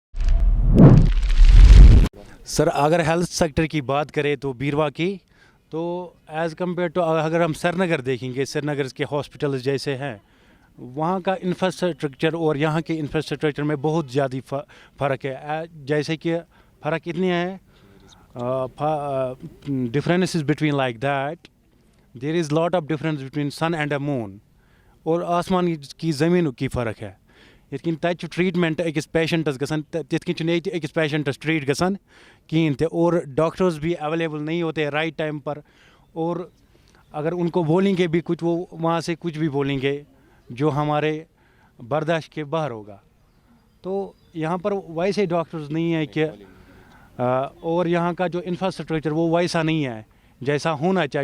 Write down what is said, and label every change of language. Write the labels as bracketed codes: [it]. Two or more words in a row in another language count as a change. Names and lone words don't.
[hi] सर अगर हेल्थ सेक्टर की बात करें तो बीरवा की, तो [en] as compare to [hi] अगर हम श्रीनगर देखेंगे, श्रीनगर के हॉस्पिटल जैसे हैं, वहाँ का इंफ्रास्ट्रक्चर और यहाँ के इंफ्रास्ट्रक्चर में बहुत ज़्यादा फ़र्क है। जैसे कि फ़र्क इतनी है, [en] difference is between like that there is lot of difference between sun and a moon, [hi] और आसमान की ज़मीन की फ़र्क है। [ks] यिन तक ट्रीटमेंट अकिस पेशेंटस गसान तिथ अकिस पेशेंटस ट्रीट गसान कहीं ते, [hi] और डॉक्टर्स भी अवेलेबल नहीं होते [en] right time [hi] पर, और अगर उनको बोलेंगे भी कुछ वो वहाँ से कुछ भी बोलेंगे जो हमारे बर्दाश्त के बाहर होगा। तो यहाँ पर वैसे डॉक्टर्स नहीं है कि और यहाँ का जो इंफ्रास्ट्रक्चर वो वैसा नहीं है जैसा होना चाहिए।